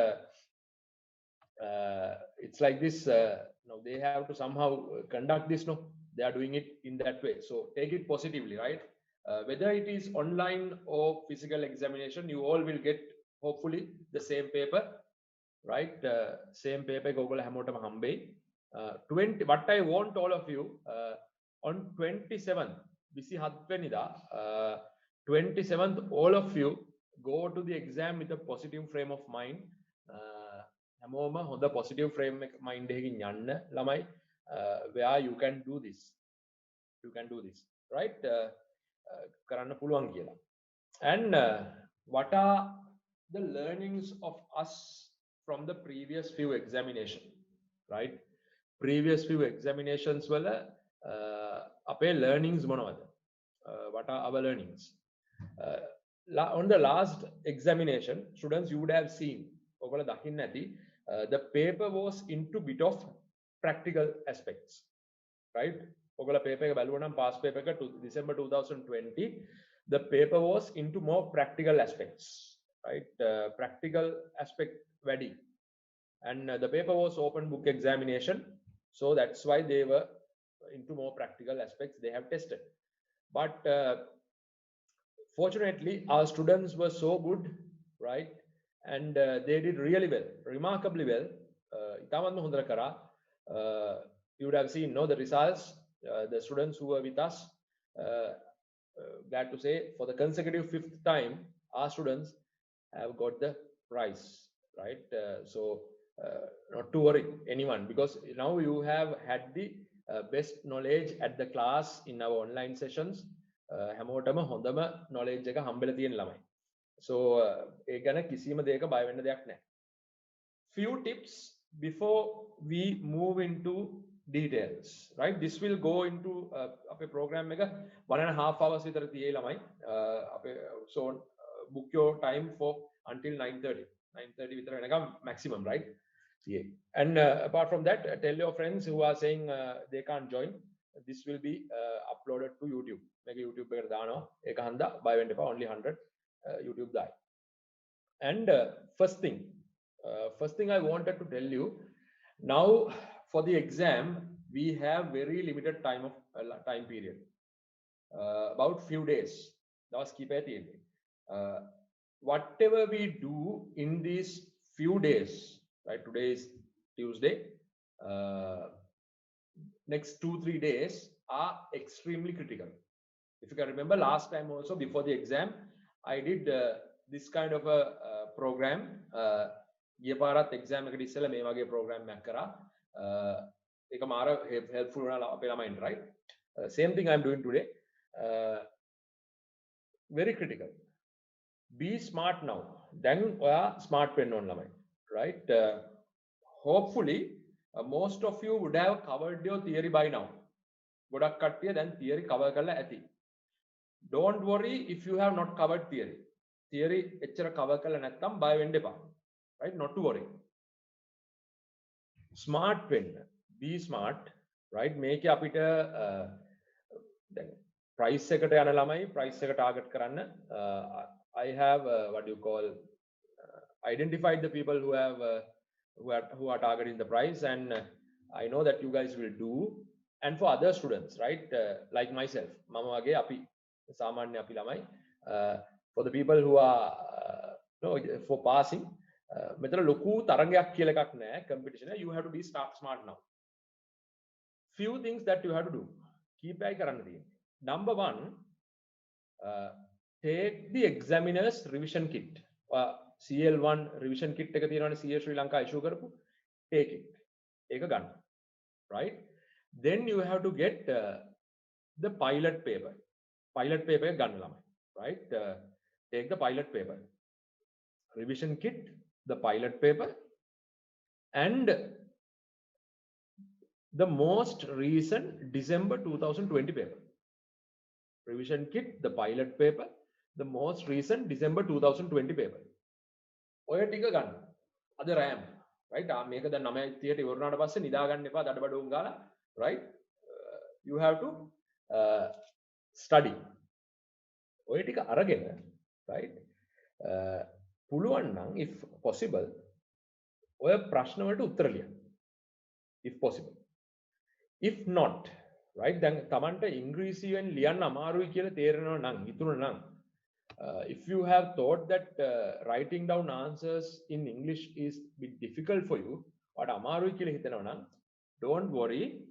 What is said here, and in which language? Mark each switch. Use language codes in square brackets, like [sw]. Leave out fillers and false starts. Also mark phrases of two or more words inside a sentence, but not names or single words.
[en] It's like this. No, they have to somehow conduct this. No, they are doing it in that way. So take it positively, right? Whether it is online or physical examination, you all will get hopefully the same paper, right? Same paper [si] Google හැමෝටම හම්බෙයි. 20. [en] What I want all of you on 27th, 27th, all of you go to the exam with a positive frame of mind. [si] හැමෝම හොඳ positive frame mind එකකින් යන්න ළමයි, [en] where you can do this, right? [si] කරන්න පුළුවන් කියලා. [en] And what are the learnings of us from the previous few examinations, right? Previous few examinations [si] වල අපේ learnings මොනවද? [en] What are our learnings? On the last examination, students, you would have seen, [si] ඔයගොල්ලෝ දකින්න ඇති, [en] the paper was into bit of practical aspects, right? [si] ඔගොල්ලෝ paper එක බැලුවා නම් past paper එක [en] December 2020, the paper was into more practical aspects, right? Practical aspect වැඩි. And the paper was open book examination, so that's why they were into more practical aspects they have tested. But fortunately our students were so good, right? And they did really well, remarkably well. [si] ඉතාමත්ම හොඳට කරා. [en] You would have seen the results. The students who were with us, glad to say, for the consecutive 5th time our students have got the prize, right? So not to worry anyone, because now you have had the best knowledge at the class in our online sessions. [si] හැමෝටම හොඳම knowledge එක හම්බෙලා තියෙන ළමයි. So ඒ ගැන කිසිම දෙයක බය වෙන්න දෙයක් නැහැ. [en] Few tips before we move into details, right? This will go into [si] අපේ program එක 1.5 hours විතර තියෙයි ළමයි. [en] So book your time for until 9:30 [si] විතර වෙනකම් [en] maximum, right? Yeah. And apart from that, tell your friends who are saying they can't join, this will be uploaded to YouTube. [si] මේක YouTube එකට දානවා. ඒක හන්දා බය වෙන්න එපා, only 100 YouTube දායි. [en] And first thing I wanted to tell you, now for the exam we have very limited time period, about few days. [si] දවස් කිහිපයක් තියෙන්නේ. [en] Whatever we do in these few days, right? Today is Tuesday. Next 2-3 days are extremely critical. If you can remember, last time also before the exam I did this kind of a program. [si] ගිය පාරත් exam එකට ඉස්සෙල්ලා මේ වගේ program එකක් කරා. ඒක මාර helpful වුණා අපේ ළමයින්ට, [en] right? Same thing I'm doing today. Very critical. Be smart now. [si] දැන් ඔයා smart වෙන්න ඕන ළමයි, [en] right? Hopefully most of you would have covered your theory by now. [si] ගොඩක් කට්ටිය දැන් [en] theory cover [si] කරලා ඇති. [en] Don't worry if you have not covered theory. [si] Theory එච්චර cover කරලා නැත්නම් බය වෙන්න එපා, [en] right? Not to worry. [si] Smart වෙන්න. [en] Be smart, right? [si] මේකේ අපිට දැන් price එකට යන ළමයි price එක target කරන්න. [en] I have what you call identified the people who are targeting the price, and I know that you guys will do. And for other students, right? Like myself, [si] මම වගේ අපි සාමාන්‍ය අපි ළමයි, [en] for the people who are for passing, [si] මෙතන ලොකු තරඟයක් කියලා එකක් නැහැ [en] competition. You have to be smart now. Few things that you have to do. Keep eye [si] කරන්න තියෙන්නේ. [en] Number 1, take the examiner's revision kit. [si] CL1 revision kit එක තියෙනවානේ CA Sri Lanka issue කරපු. [en] Take it. [si] ඒක ගන්න. [en] Right? Then you have to get the pilot paper. [si] Pilot paper එක ගන්න ළමයි. [en] Right? Take the pilot paper. Revision kit, the pilot paper, and the most recent December 2020 paper. Revision kit, the pilot paper, the most recent December 2020 paper. [si] ඔය ටික ගන්න. අද RAM, right? මේක දැන් 9:30ට ඉවරනාට පස්සේ නිදා ගන්න එපා දඩබඩුම් ගාලා, [en] right? You have to study. [si] ඔය ටික අරගෙන, right? පුළුවන් නම් [en] if possible [si] ඔය ප්‍රශ්න වලට උත්තර ලියන්න. [en] If possible. If not, right? [si] දැන් Tamanට ඉංග්‍රීසියෙන් ලියන්න අමාරුයි කියලා තේරෙනවා නම් හිතුණා නම්, [en] if you have thought that writing down answers in English is a bit difficult for you, but [si] අමාරුයි කියලා හිතනවා නම්, [en] don't worry.